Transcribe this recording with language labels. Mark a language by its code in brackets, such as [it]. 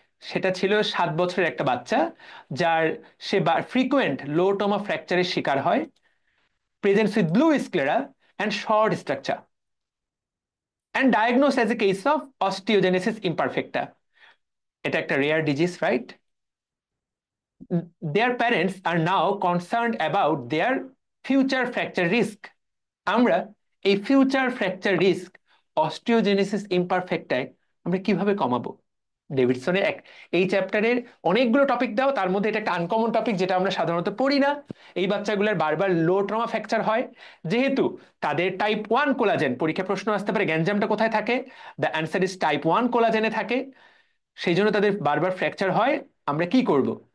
[bn] সেটা ছিল 7 বছরের একটা বাচ্চা, যার সে [en] frequent লোটোমা ফ্র্যাকচারের [bn] শিকার হয়, [en] Presents with blue sclera and short structure, and diagnose as a case of osteogenesis imperfecta. [bn] এটা একটা rare disease, right? [en] Their parents are now concerned about their future fracture risk. [bn] আমরা এই ফিউচার ফ্র্যাকচার রিস্ক, অস্টিওজেনেসিস ইমপারফেক্টায় আমরা কিভাবে কমাবো? ডেভিডসনের এই চ্যাপ্টারের অনেকগুলো টপিক দাও, তার মধ্যে এটা একটা আনকমন টপিক যেটা আমরা সাধারণত পড়ি না। এই বাচ্চাগুলোর বারবার লো ট্রমা ফ্র্যাকচার হয়, যেহেতু তাদের টাইপ 1 কোলাজেন, পরীক্ষা প্রশ্ন আসতে পারে গ্যাঞ্জামটা কোথায় থাকে, [en] the answer is type 1 [bn] কোলাজেনে থাকে, সেই জন্য তাদের বারবার ফ্র্যাকচার হয়। আমরা কি করব?